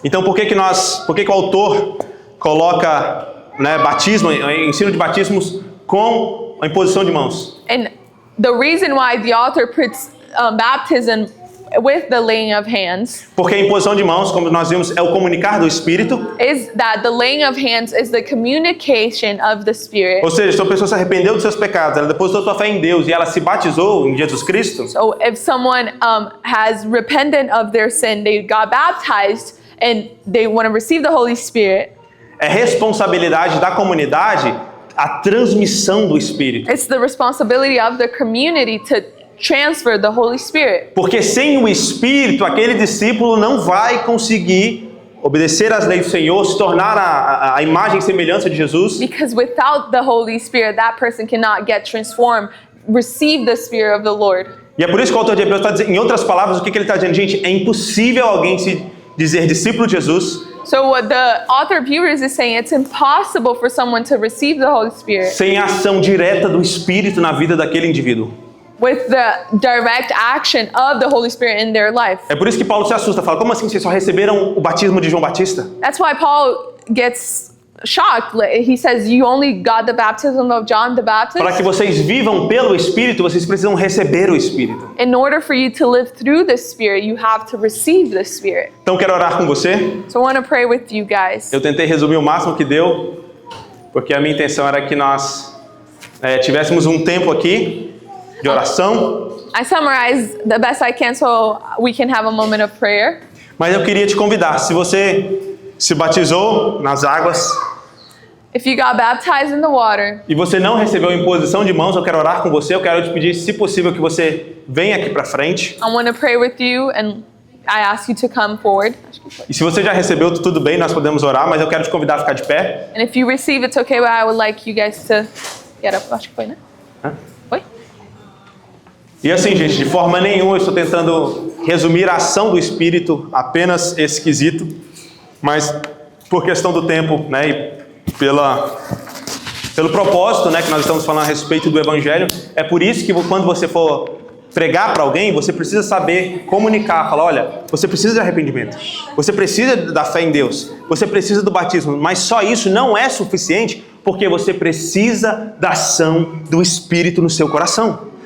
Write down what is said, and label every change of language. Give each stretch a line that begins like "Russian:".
Portuguese: Então, por que o autor coloca, né, batismo, ensino de batismos com a imposição de mãos?
English: And the reason why the author puts baptism with the laying of hands
Portuguese: Porque a imposição de mãos, como nós vimos, é o comunicar do Espírito.
English: is that the laying of hands is the communication of the Spirit.
Portuguese: Ou seja, se uma pessoa se arrependeu dos seus pecados, ela depositou sua fé em Deus e ela se batizou em Jesus Cristo,
English: So if someone has repented of their sin, they got baptized and they want to receive the Holy Spirit,
Portuguese: é responsabilidade da comunidade a transmissão do Espírito.
English: it's the responsibility of the community to transfer the Holy Spirit.
Portuguese: Porque sem o Espírito, aquele discípulo não vai conseguir obedecer às leis do Senhor, se tornar a imagem e semelhança de Jesus.
English: Because without the Holy Spirit, that person cannot get transformed, receive the Spirit of the Lord.
Portuguese: E é por isso que o autor de Hebreus está dizendo, em outras palavras, o que ele está dizendo? Gente, é impossível alguém se dizer discípulo de Jesus
English: So what the author of Hebrews is saying, it's impossible for someone to receive the Holy Spirit
Portuguese: sem a ação direta do Espírito na vida daquele indivíduo.
English: with the direct action of the Holy Spirit in their life.
Portuguese: É por isso que Paulo se assusta, fala, como assim vocês só receberam o batismo de João Batista?
English: That's why Paul gets shocked. He says, you only got the baptism of John the Baptist?
Portuguese: Para que vocês vivam pelo Espírito, vocês precisam receber o Espírito.
English: In order for you to live through the Spirit, you have to receive the Spirit.
Portuguese: Então quero orar com você.
English: So I want to pray with you guys.
Portuguese: Eu tentei resumir o máximo que deu, porque a minha intenção era que nós tivéssemos um tempo aqui de oração.
English: I summarized the best I can so we can have a moment of prayer.
Portuguese: Mas eu queria te convidar, se você se batizou nas águas
English: If you got baptized in the water
Portuguese: e você não recebeu a imposição de mãos, eu quero orar com você, eu quero te pedir, se possível, que você venha aqui para frente.
English: I want to pray with you and I ask you to come forward.
Portuguese: E se você já recebeu, tudo bem, nós podemos orar, mas eu quero te convidar a ficar de pé.
English: And if you receive, it's okay, but I would like you guys to get up.
Portuguese: Acho que foi, né? Foi? E assim, gente, de forma nenhuma eu estou tentando resumir a ação do Espírito, apenas esse quesito, mas por questão do tempo, né, e pelo propósito, né, que nós estamos falando a respeito do Evangelho, é por isso que quando você for pregar para alguém, você precisa saber comunicar, falar, olha, você precisa de arrependimento, você precisa da fé em Deus, você precisa do batismo, mas só isso não é suficiente, porque você precisa da ação do Espírito no seu coração.